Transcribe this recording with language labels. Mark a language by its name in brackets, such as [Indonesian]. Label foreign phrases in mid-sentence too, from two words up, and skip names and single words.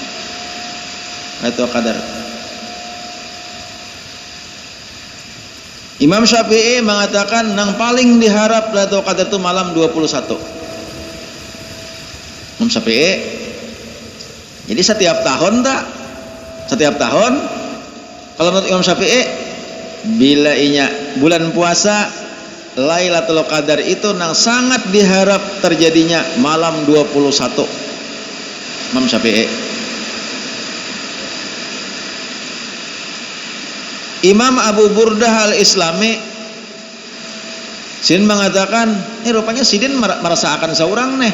[Indonesian] Itu qadar. Imam Syafi'i mengatakan yang paling diharap Lailatul Qadar itu malam 21. Imam Syafi'i. Jadi setiap tahun tak? [Banjar] Setiap tahun kalau menurut Imam Syafi'i bila inya bulan puasa Lailatul Qadar itu nang sangat diharap terjadinya malam 21. [Indonesian] Imam Syafi'i. Imam Abu Burdah Al-Islami Sin mengatakan, rupanya Sidin merasakan seorang nih.